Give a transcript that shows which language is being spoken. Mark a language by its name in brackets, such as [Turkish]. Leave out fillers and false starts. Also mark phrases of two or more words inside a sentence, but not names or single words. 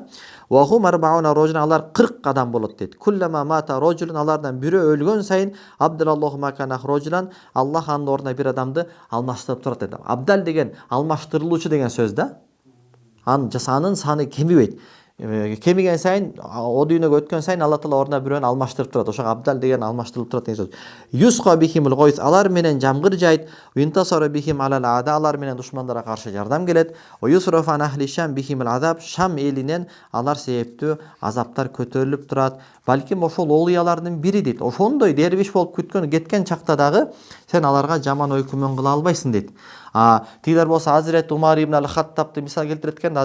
[Arabic] وهم أربعون رجلا, [Kyrgyz] алар 40 адам болот дейт. [Arabic] كلما مات رجل, [Kyrgyz] алардан бирөө өлгөн сайын [Arabic] أبدل الله مكانه رجلا, [Kyrgyz] Аллах анын ордуна бир адамды алмаштырып турат дейт. Абдал деген алмаштырылуучу деген сөз да. Анын саны кемибейт. Кемиген сайын, о дүйнөгө өткөн сайын Алла Таала ордуна бирөөнү алмаштырып турат. Ошо абдал деген алмаштырылып турат деген сөз. [Arabic] يسقى بهم الغيث, [Kyrgyz] алар менен жамгыр жайт. [Arabic] وينتصر بهم على الأعداء, [Kyrgyz] алар менен душмандарга каршы жардам келет. [Arabic] يصرف عن أهل الشام بهم العذاب, [Kyrgyz] Шам элинен алар себептүү азаптар көтөрүлүп турат. Балким ошол олиялардын бири дейт. Ошондой дервиш болуп кеткен чакта дагы сен аларга жаман ой күмөн кыла албайсың дейт. Тилер болсо Азирет Умар ибн ал-Хаттабты мисал келтирет экен.